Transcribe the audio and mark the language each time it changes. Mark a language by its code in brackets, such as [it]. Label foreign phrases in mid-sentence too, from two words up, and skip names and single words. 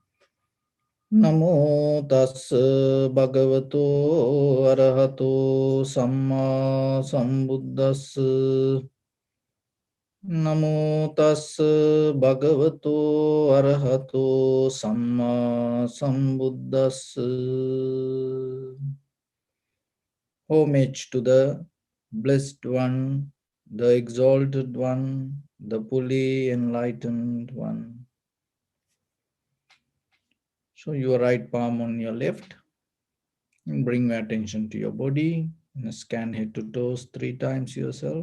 [pi] Namo tassa bhagavato arahato samma sambuddhassa. Namo tassa bhagavato arahato samma sambuddhassa. [en] Homage to the Blessed One, the Exalted One, the fully enlightened One. So your right palm on your left, and bring your attention to your body, and scan head to toes 3 times yourself.